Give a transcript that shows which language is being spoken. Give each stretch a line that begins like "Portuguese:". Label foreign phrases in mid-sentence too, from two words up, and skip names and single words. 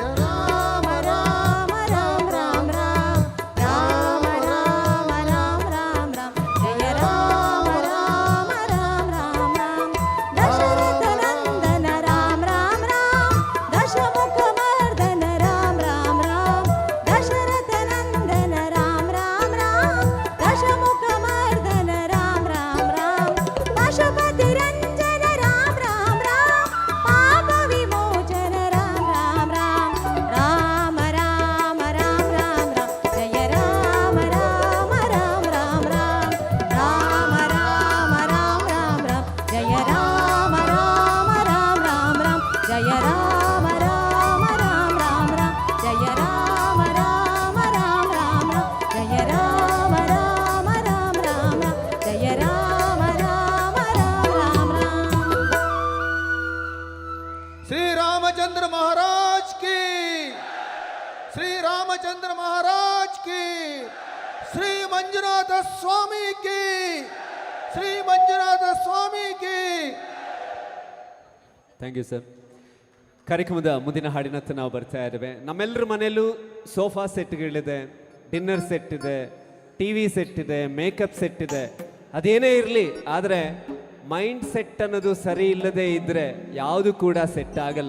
Sanskrit: ರಾಮ ರಾಮ ರಾಮ ರಾಮ ರಾಮ ರಾಮ ರಾಮ ರಾಮ ರಾಮ ರಾಮ ಜಯ ರಾಮ ರಾಮ ರಾಮ ರಾಮ ರಾಮ ದಶರಥ ನಂದನ ರಾಮ ರಾಮ ರಾಮ ದಶಮುಖ ಮರ್ದನ ರಾಮ ರಾಮ ರಾಮ ದಶರಥ ನಂದನ ರಾಮ ರಾಮ ರಾಮ ದಶಮುಖ ಮರ್ದನ ರಾಮ ರಾಮ ರಾಮ ಪಶುಪತಿ ರಂಜನ ರಾಮ ರಾಮ ರಾಮ ಪಾಪ ವಿಮೋಚನ ರಾಮ ರಾಮ ರಾಮ ರಾಮ ರಾಮ ರಾಮ ರಾಮ ರಾಮ ಜಯ ರಾಮ ರಾಮ ರಾಮ ರಾಮ ರಾಮ ರಾಮ ರಾಮ ರಾಮ ರಾಮ ರಾಮ ಜಯ ರಾಮ ರಾಮ ರಾಮ ರಾಮ ರಾಮ ಜಯ ರಾಮ ರಾಮ ರಾಮ ರಾಮ ರಾಮ ಜಯ ರಾಮ ರಾಮ ರಾಮ ರಾಮ ರಾಮ ಜಯ ರಾಮ ರಾಮ ರಾಮ ರಾಮ ರಾಮ ಜಯ ರಾಮ ರಾಮ ರಾಮ ರಾಮ ರಾಮ.
Hindi: श्री रामचंद्र महाराज की, श्री रामचंद्र महाराज की, श्री मंजुनाथ स्वामी की, श्री मंजुनाथ स्वामी की.
English: thank you sir.
Kannada: ಕಾರ್ಯಕ್ರಮದ ಮುಂದಿನ ಹಾಡಿನತ್ತ ನಾವು ಬರ್ತಾ ಇದ್ದೇವೆ. ನಮ್ಮೆಲ್ಲರ ಮನೆಯಲ್ಲೂ ಸೋಫಾ ಸೆಟ್ಗಳಿದೆ,
English: ಡಿನ್ನರ್ ಸೆಟ್
Kannada: ಇದೆ,
English: ಟಿ ವಿ ಸೆಟ್
Kannada: ಇದೆ,
English: ಮೇಕಪ್ ಸೆಟ್
Kannada: ಇದೆ. ಅದೇನೇ ಇರಲಿ, ಆದರೆ
English: ಮೈಂಡ್ ಸೆಟ್
Kannada: ಅನ್ನೋದು ಸರಿ ಇಲ್ಲದೆ ಇದ್ದರೆ ಯಾವುದು ಕೂಡ ಸೆಟ್ ಆಗಲ್ಲ.